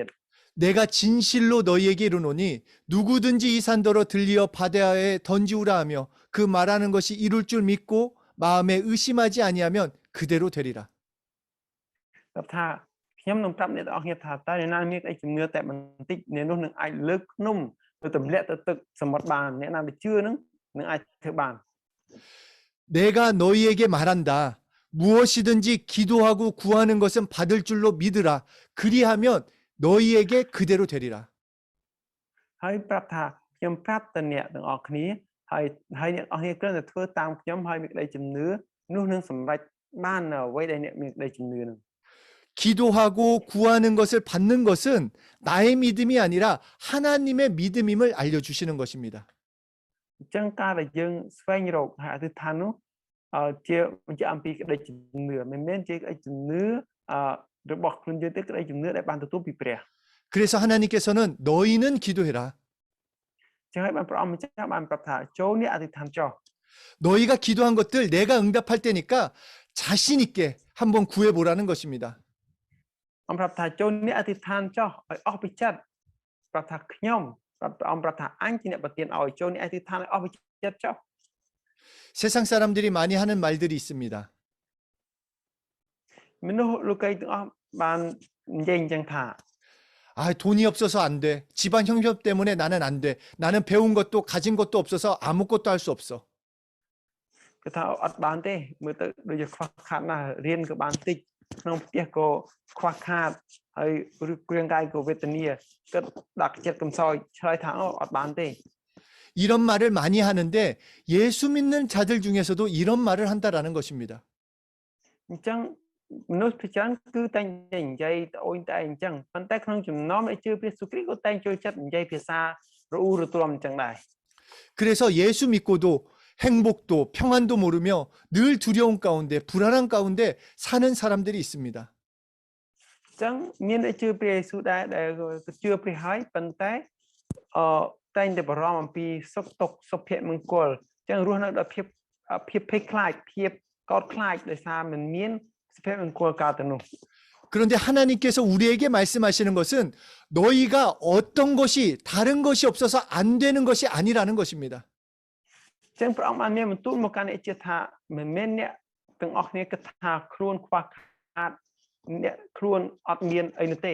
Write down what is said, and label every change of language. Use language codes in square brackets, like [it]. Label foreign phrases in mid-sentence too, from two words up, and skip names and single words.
[ko] 내가 진실로 너희에게 이르노니 누구든지 이 산더러 들리어 바다에 던지우라 하며 그 말하는 것이 이룰 줄 믿고 마음에 의심하지 아니하면 그대로 되리라. [km] គាត់ថាខ្ញុំនឹងប្រាប់អ្នកទាំងអស់គ្នាថាតើអ្នកណាមានអីជំនឿតែបន្តិចអ្នកនោះនឹងអាចលើកភ្នំទៅទម្លាក់ទៅទឹកសមុទ្របានអ្នកណាដែលជឿនឹងអាចធ្វើបាន [ko] 내가 너희에게 말한다. 무엇이든지 기도하고 구하는 것은 받을 줄로 믿으라. 그리하면 너희에게 그대로 되리라. [km] ហើយប្រាប់ថាខ្ញុំប្រាប់ទៅអ្នកទាំងអស់គ្នាហើយអ្នកទាំងអស់គ្នាគ្រាន់តែធ្វើតាមខ្ញុំហើយមានក្តីជំនឿនោះនឹងសម្រេចបាននៅអ្វីដែលអ្នកមានក្តីជំនឿនឹង [ko] 기도하고 구하는 것을 받는 것은 나의 믿음이 아니라 하나님의 믿음임을 알려주시는 것입니다. [km] អញ្ចឹងការដែលយើងស្វែងរកហើយអធិដ្ឋាននោះជាបញ្ជាក់អំពីក្តីជំនឿមិនមែនជាក្តីជំនឿរបស់ខ្លួនយើងទេក្តីជំនឿដែលបានទទួលពីព្រះ [ko] 그래서 하나님께서는 너희는 기도해라. [km] អញ្ចឹងហើយបានព្រះអង្គម្ចាស់បានប្រាប់ថាចូលនេះអធិដ្ឋានចុះ [ko] 너희가 기도한 것들 내가 응답할 테니까 자신 있게 한번 구해보라는 것입니다. [km] អង្គប្រាប់ថាចូលនេះអធិដ្ឋានចុះឲ្យអស់ពីចិត្តប្រាប់ថាខ្ញុំព្រះអង្គប្រាប់ថាអញជាអ្នកប្រទានឲ្យចូលនេះអធិដ្ឋានឲ្យអស់ពីចិត្តចុះ [ko] 세상 사람들이 많이 하는 말들이 있습니다. [km] មនុស្សលោកីទាំងអស់បាននិយាយអញ្ចឹងថា [ko] 아, 돈이 없어서 안 돼. 집안 형편 때문에 나는 안 돼. 나는 배운 것도 가진 것도 없어서 아무것도 할 수 없어. [km] គឺថាអត់បានទេមើលទៅដូចជាខ្វះខាតណាស់រៀនក៏បានតិចក្នុងផ្ទះក៏ខ្វះខាតហើយគ្រឿងកាយក៏វេទនាគិតដាក់ចិត្តកំសោយឆ្លើយថាអត់បានទេ [ko] 이런 말을 많이 하는데 예수 믿는 자들 중에서도 이런 말을 한다라는 것입니다. [km] អញ្ចឹងមនុស្សភាគច្រើនគឺតែនិយាយត្អូញត្អែអញ្ចឹងប៉ុន្តែក្នុងចំណោមអ្នកជឿព្រះយេស៊ូវគ្រីស្ទក៏តែចូលចិត្តនិយាយភាសារអ៊ូរទ្រាំអញ្ចឹងដែរ [ko] 그래서 예수 믿고도 행복도 평안도 모르며 늘 두려움 가운데 불안한 가운데 사는 사람들이 있습니다. [km] អញ្ចឹងមានអ្នកជឿព្រះយេស៊ូវដែរដែលជឿព្រះហើយប៉ុន្តែតែងតែបារម្ភអំពីសុខទុក្ខសុភមង្គលអញ្ចឹងរស់នៅដោយភាពភ័យខ្លាចភាពកោតខ្លាចដោយសារមិនមានសុភមង្គលកើតទៅនោះ [ko] 그런데 하나님께서 우리에게 말씀하시는 것은 너희가 어떤 것이 다른 것이 없어서 안 되는 것이 아니라는 것입니다. [km] អញ្ចឹងព្រះអង្គបានមានបន្ទូលមកកាន់អ្នកជឿថាមិនមែនអ្នកទាំងអស់គ្នាគិតថាខ្លួនខ្វះខាតអ្នកខ្លួនអត់មានអីនោះទេ